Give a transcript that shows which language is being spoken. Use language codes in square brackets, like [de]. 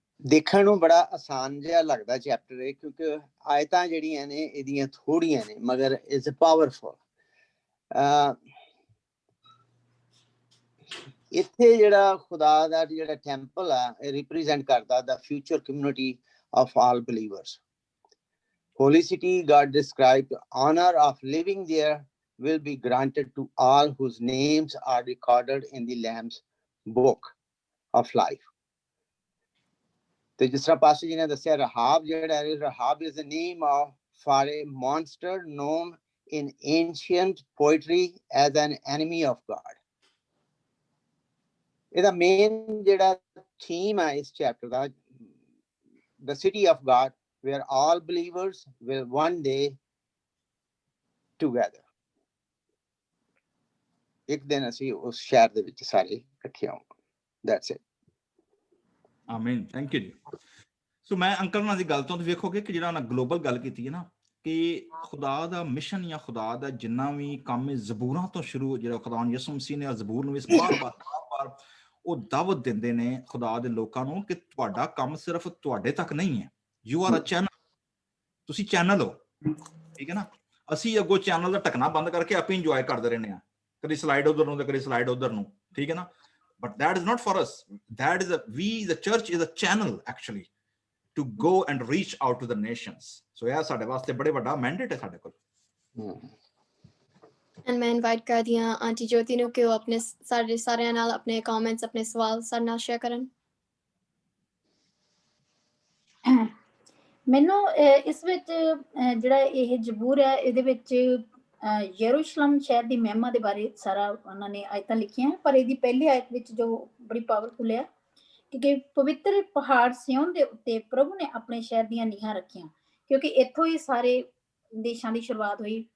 [pa] ਦੇਖਣ ਨੂੰ ਬੜਾ ਆਸਾਨ ਜਿਹਾ ਲੱਗਦਾ ਚੈਪਟਰ ਇਹ, ਕਿਉਂਕਿ ਆਇਤਾਂ ਜਿਹੜੀਆਂ ਨੇ ਇਹਦੀਆਂ ਥੋੜੀਆਂ ਨੇ, ਮਗਰ [en] It's powerful. [pa] ਇੱਥੇ ਜਿਹੜਾ ਖੁਦਾ ਦਾ ਜਿਹੜਾ ਟੈਂਪਲ ਆ, ਇਹ ਰਿਪਰੈਜ਼ੈਂਟ ਕਰਦਾ ਦਾ [en] Future community of all believers. Holy city, God described, honor of living there will be granted to all whose names are recorded in the Lamb's book of life. [pa] ਤੇ ਜਿਸ ਤਰ੍ਹਾਂ ਪਾਸਟਰ ਜੀ ਨੇ ਦੱਸਿਆ, ਰਹਾਬ ਜਿਹੜਾ ਹੈ, [en] Rahab is the name for a monster known in ancient poetry as an enemy of God. [pa] ਇਹਦਾ main ਜਿਹੜਾ ਥੀਮ ਹੈ ਇਸ chapter ਦਾ, [en] the city of God, where all believers will one day together. [pa] ਇੱਕ ਦਿਨ ਅਸੀਂ ਉਸ ਸ਼ਹਿਰ ਦੇ ਵਿੱਚ ਸਾਰੇ ਇਕੱਠੇ ਹੋਵਾਂਗੇ। [en] That's it. [pa] ਆਮੀਨ, [en] thank you [pa] ਜੀ। ਸੋ ਮੈਂ ਅੰਕਲ ਨਾਲ ਦੀ ਗੱਲ ਤੋਂ ਵੇਖੋਗੇ ਕਿ ਜਿਹੜਾ ਉਹਨਾਂ ਗਲੋਬਲ ਗੱਲ ਕੀਤੀ ਹੈ ਨਾ, ਕਿ ਖੁਦਾ ਦਾ ਮਿਸ਼ਨ ਜਾਂ ਖੁਦਾ ਦਾ ਜਿੰਨਾ ਵੀ ਕੰਮ ਹੈ ਜ਼ਬੂਰਾਂ ਤੋਂ ਸ਼ੁਰੂ, ਜਿਹੜਾ ਖੁਦਾ ਯਿਸੂ ਮਸੀਹ ਨੇ ਜ਼ਬੂਰ ਨੂੰ ਇਸ ਬਾਰ-ਬਾਰ ਉਹ ਦਾਵਤ ਦਿੰਦੇ ਨੇ ਖੁਦਾ ਦੇ ਲੋਕਾਂ ਨੂੰ ਕਿ ਤੁਹਾਡਾ ਕੰਮ ਸਿਰਫ ਤੁਹਾਡੇ ਤੱਕ ਨਹੀਂ ਹੈ, [en] you are a channel, [pa] ਤੁਸੀਂ ਚੈਨਲ ਹੋ, ਠੀਕ ਹੈ ਨਾ। ਅਸੀਂ ਅੱਗੋਂ ਚੈਨਲ ਦਾ ਢੱਕਣਾ ਬੰਦ ਕਰਕੇ ਆਪੇ ਇੰਜੋਏ ਕਰਦੇ ਰਹਿੰਦੇ ਹਾਂ, ਕਦੀ ਸਲਾਈਡ ਉਧਰ ਨੂੰ ਤੇ ਕਦੀ ਸਲਾਈਡ ਉਧਰ ਨੂੰ, ਠੀਕ ਹੈ ਨਾ। [en] But that is not for us. That is the church is a channel actually to go and reach out to the nations. So yeah, [pa] ਸਾਡੇ ਵਾਸਤੇ ਬੜੇ ਵੱਡਾ ਮੈਂਡੇਟ ਹੈ ਸਾਡੇ ਕੋਲ। ਐਂਡ ਮੈਂ ਇਨਵਾਈਟ ਕਰਦੀ ਹਾਂ ਆਂਟੀ ਜੋਤੀ ਨੂੰ ਕਿ ਉਹ ਆਪਣੇ ਸਾਡੇ ਸਾਰਿਆਂ ਨਾਲ ਆਪਣੇ ਕਮੈਂਟਸ, ਆਪਣੇ ਸਵਾਲ ਸਾਡੇ ਨਾਲ ਸ਼ੇਅਰ ਕਰਨ। ਮੈਨੂੰ ਇਸ ਵਿੱਚ ਜਿਹੜਾ ਇਹ ਜ਼ਬੂਰ ਹੈ, ਇਹਦੇ ਵਿੱਚ ਯਰੂਸ਼ਲਮ ਸ਼ਹਿਰ ਦੀ ਮਹਿਮਾ ਦੇ ਬਾਰੇ ਸਾਰਾ ਉਹਨਾਂ ਨੇ ਆਇਤਾਂ ਲਿਖੀਆਂ, ਪਰ ਇਹਦੀ ਪਹਿਲੀ ਆਇਤ ਵਿੱਚ ਜੋ ਬੜੀ ਪਾਵਰਫੁਲ ਹੈ, ਕਿਉਂਕਿ ਪਵਿੱਤਰ ਪਹਾੜ ਸਿਯੋਨ ਦੇ ਉੱਤੇ ਪ੍ਰਭੂ ਨੇ ਆਪਣੇ ਸ਼ਹਿਰ ਦੀਆਂ ਨੀਹਾਂ ਰੱਖੀਆਂ, ਕਿਉਂਕਿ ਇੱਥੋਂ ਹੀ ਸਾਰੇ ਦੇਸ਼ਾਂ ਦੀ ਸ਼ੁਰੂਆਤ ਹੋਈ।